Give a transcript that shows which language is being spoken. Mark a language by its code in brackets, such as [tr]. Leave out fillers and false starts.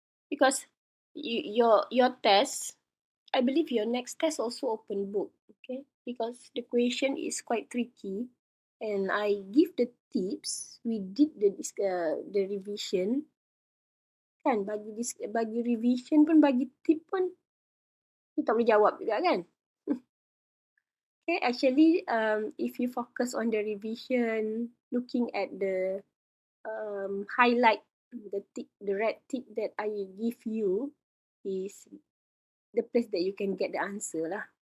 [en] Because your test, I believe your next test also open book, okay? Because the question is quite tricky, and I give the tips, we did the revision. [ms] Kan, bagi revision pun, bagi tip pun, you tak boleh jawab juga kan? [en] Okay, actually, if you focus on the revision, looking at the highlight, the red tick that I give you is the place that you can get the answer lah.